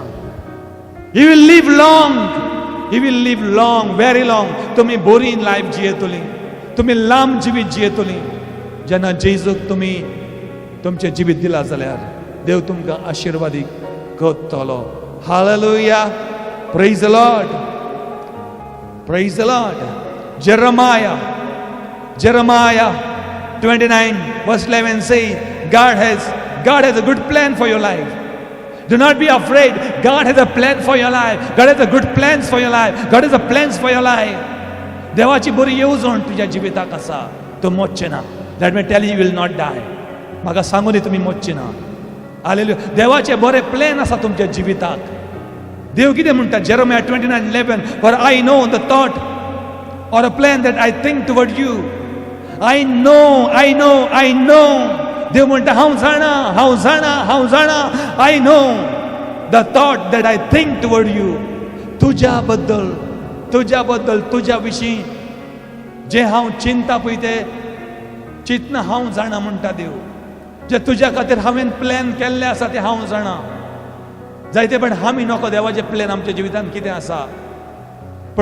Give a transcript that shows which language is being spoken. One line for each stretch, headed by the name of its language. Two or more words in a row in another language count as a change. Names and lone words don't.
English: he will live long. he will live long, very long.
Konkani: तुमी बरी लायफ जियेतली. तुमी लांब जिवीत जियेतली. जेन्ना जेजूक तुमी तुमचें जिवीत दिलां जाल्यार देव तुमकां आशिर्वादी करतलो. हालेलुया.
English: praise the Lord. praise the Lord. Jeremiah 29:11 says, God has a good plan for your life. Do not be afraid. God has a plan for your life. God has a good plans for your life. God has a plans for your life.
Konkani: देवाची बरी येवजण तुज्या जिविताक आसा. तूं मरचें ना.
English: Let me tell you, you will not die.
Konkani: म्हाका सांगून दी तुमी मरचें ना. हालेलुया. देवाचे बरे प्लॅन आसा तुमच्या जिविताक. देव कितें म्हणटा?
English: Jeremiah 29:11, for I know the thought or a plan that I think toward you. I know.
Konkani: देव म्हणटा हांव जाणा.
English: I know the thought that I think toward you.
Konkani: तुज्या बद्दल तुज्या विशीं जे हांव चिंता पळय ते चिंतना हांव जाणा म्हणटा देव. जे तुज्या खातीर हांवें प्लॅन केल्ले आसा ते हांव जाणा. जायते पण आमी नको देवाचे प्लॅन आमच्या जिवितांत कितें आसा.